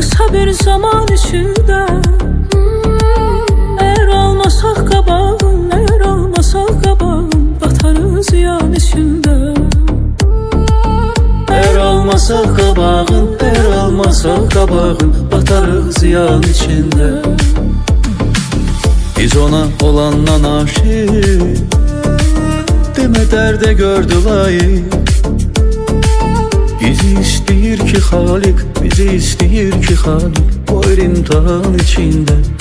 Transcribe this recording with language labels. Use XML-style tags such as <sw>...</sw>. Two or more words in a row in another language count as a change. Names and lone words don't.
<tr>Kısa bir zaman içinde Eğer almasak qabağın, eğer almasak qabağın Batarız ziyan içinde Eğer almasak qabağın, eğer almasak qabağın Batarıq ziyan içinde.</tr> <az>Biz ona olandan aşık Demə dərdə gördü layık. Bizi istəyir ki Xalik, bizi istəyir ki Xalik Qoyur imtihan içində.</az>